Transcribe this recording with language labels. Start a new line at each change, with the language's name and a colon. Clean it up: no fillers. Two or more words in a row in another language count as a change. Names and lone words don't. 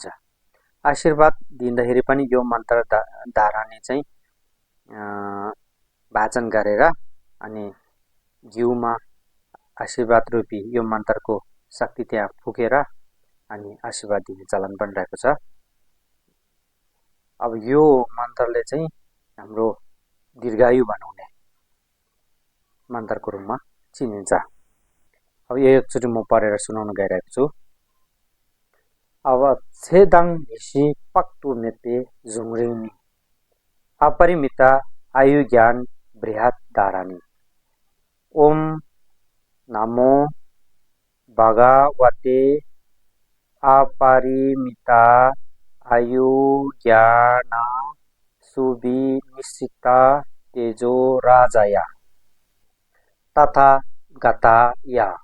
Nepali: आशीर्वाद दिँदाखेरि पनि यो मन्त्र धारणी चाहिँ वाचन गरेर अनि घिउमा आशीर्वाद रूपी यो मन्त्रको शक्ति त्यहाँ फुकेर अनि आशीर्वाद दिने चलन पनि रहेको छ। अब यो मन्त्रले चाहिँ हाम्रो दीर्घायु बनाउने मन्त्रको रूपमा चिनिन्छ। अब एकचोटि म पढेर सुनाउन गइरहेको छु।
Sanskrit: अब छेदाङ हिसी पक्तु मेते झुङरिनी अपरिमित आयु ज्ञान बृहत धारणी ओम नमो भगवते अपरिमित आयु ज्ञान सुविनिश्चित तेजो राजाय तथा गताय